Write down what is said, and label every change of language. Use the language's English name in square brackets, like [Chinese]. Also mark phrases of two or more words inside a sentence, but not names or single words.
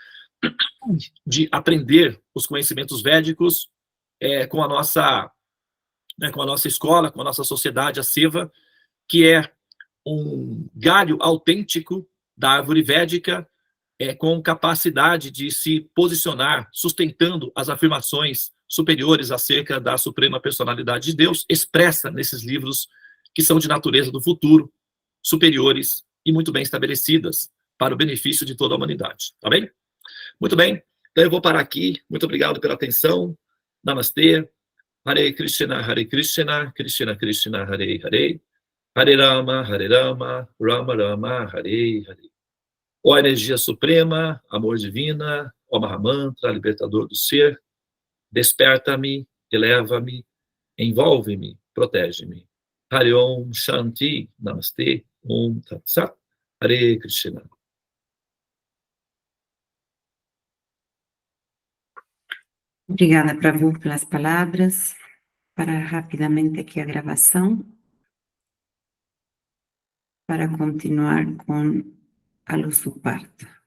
[Portuguese] de aprender os conhecimentos védicos com a nossa escola, com a nossa sociedade, a Seva, que é um galho autêntico da árvore védica, com capacidade de se posicionar, sustentando as afirmações superiores acerca da suprema personalidade de Deus, expressa nesses livros que são de natureza do futuro, superiores e muito bem estabelecidas para o benefício de toda a humanidade. Tá bem? Muito bem. Então eu vou parar aqui. Muito obrigado pela atenção. Namastê. [Sanskrit] हरे कृष्ण, कृष्ण कृष्ण, हरे हरे. हरे राम, राम राम, हरे हरे. [Portuguese] Ó energia suprema, amor divina, ó Mahamantra, libertador do ser, desperta-me, eleva-me, envolve-me, protege-me. [Sanskrit] हरे ॐ शान्ति, नमस्ते, ॐ तत् सत्, हरे कृष्ण. [Portuguese] Obrigada, Prabhu, pelas palavras. Para rapidamente aqui a gravação, para continuar com a luz do parto.